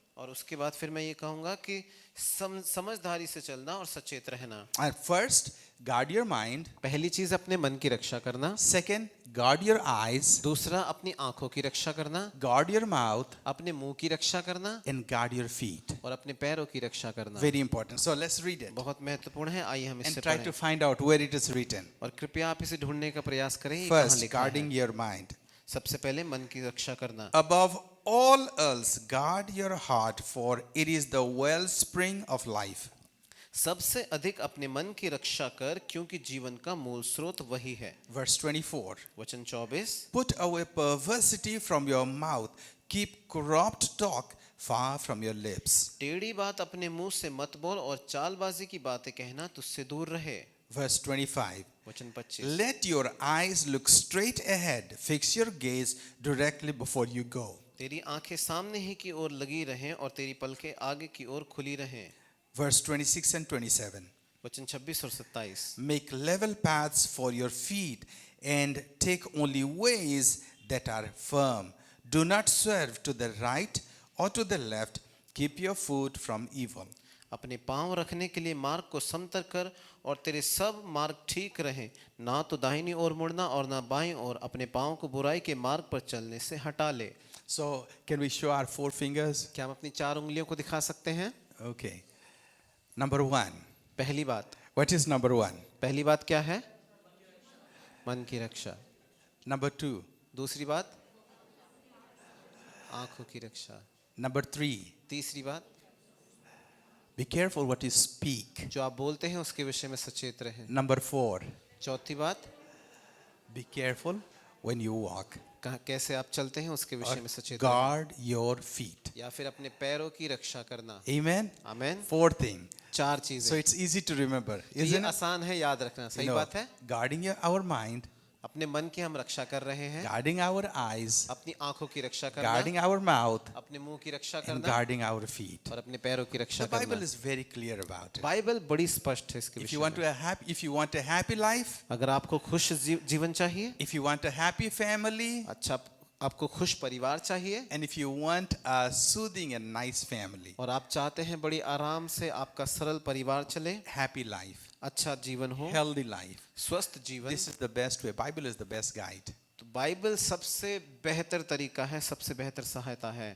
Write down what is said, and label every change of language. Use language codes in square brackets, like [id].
[hi] और उसके बाद फिर मैं ये कहूँगा कि समझदारी से चलना और सचेत रहना। [en] And first, guard your mind. [hi] पहली चीज अपने मन की रक्षा करना। [en] Second, guard your eyes. [hi] दूसरा अपनी आंखों की रक्षा करना। [en] Guard your mouth. [hi] अपने मुंह की रक्षा करना। [en] And guard your feet. [hi] और अपने पैरों की रक्षा करना। [en] Very important. So let's read it. [hi] बहुत महत्वपूर्ण है। आइए हम इससे [en] And try [hi] पढ़ें। [en] to find out where it is written. [hi] और कृपया आप इसे ढूंढने का प्रयास करें। ये कहाँ [en] First, [hi] लिखा है? [en] guarding your mind. [hi] सबसे पहले मन की रक्षा करना। [en] Above all else, guard your heart, for it is the wellspring of life. [hi] सबसे अधिक अपने मन की रक्षा कर, क्योंकि जीवन का मूल स्रोत वही है। [en] Verse 24. [hi] वचन 24। [en] Put away perversity from your mouth. Keep corrupt talk far from your lips. [hi] टेढ़ी बात अपने मुंह से मत बोल और चालबाजी की बातें कहना तुझसे दूर रहे। [en] Verse 25. [hi] वचन 25। [en] Let your eyes look straight ahead. Fix your gaze directly before you go. [hi] तेरी आंखें सामने ही की ओर लगी रहें और तेरी पलकें आगे की ओर खुली रहें। [en] Verse 26 and 27. [hi] वचन 26 और 27। [en] Make level paths for your feet and take only ways that are firm. Do not swerve to the right or to the left. Keep your foot from evil. [hi] अपने पांव रखने के लिए मार्ग को समतल कर और तेरे सब मार्ग ठीक रहें। ना तो दाहिनी ओर मुड़ना और ना बाईं ओर। अपने पांव को बुराई के मार्ग पर चलने से हटा ले। [en] So, can we show our 4 fingers? [hi] क्या हम अपनी 4 उंगलियों को दिखा सकते हैं? [en] Okay. Number 1. [hi] पहली बात। [en] What is number 1? [hi] पहली बात क्या है? मन की रक्षा। [en] Number 2. [hi] दूसरी बात आंखों की रक्षा। [en] Number 3. [hi] तीसरी बात [en] Be careful what you speak. [hi] जो आप बोलते हैं उसके विषय में सचेत रहें। [en] Number 4. [hi] चौथी बात [en] Be careful when you walk. [hi] कैसे आप चलते हैं उसके विषय में सचेत रहें। [en] Guard your feet. [hi] या फिर अपने पैरों की रक्षा करना। [en] Amen. [hi] आमीन। [en] 4 thing. [hi] 4 [en] So [hi] चीजें। [en] it's easy to remember, [hi] तो ये [en] isn't it? [hi] आसान है याद रखना। सही बात है। [en] Guarding our mind, [hi] अपने मन की हम रक्षा कर रहे हैं। [en] guarding our eyes, [hi] अपनी आंखों की रक्षा करना। [en] guarding our mouth, [hi] अपने मुंह की रक्षा [en] and [hi] करना [en] guarding our feet. [hi] और अपने पैरों की रक्षा [en] The Bible [hi] करना। [en] is very clear about it. [hi] Bible बड़ी स्पष्ट है इसके [en] If [hi] विषय [en] you want [hi] में। [en] if you want a happy life, [hi] अगर आपको खुश जीवन चाहिए, [en] if you want a happy family, [hi] अच्छा आपको खुश परिवार चाहिए, [en] and if you want a soothing and nice family, [hi] और आप चाहते हैं बड़ी आराम से आपका सरल परिवार चले, [en] happy life, [hi] अच्छा जीवन हो, [en] healthy life, [hi] स्वस्थ जीवन, [en] this is the best way. Bible is the best guide. [hi] तो बाइबल सबसे बेहतर तरीका है, सबसे बेहतर सहायता है।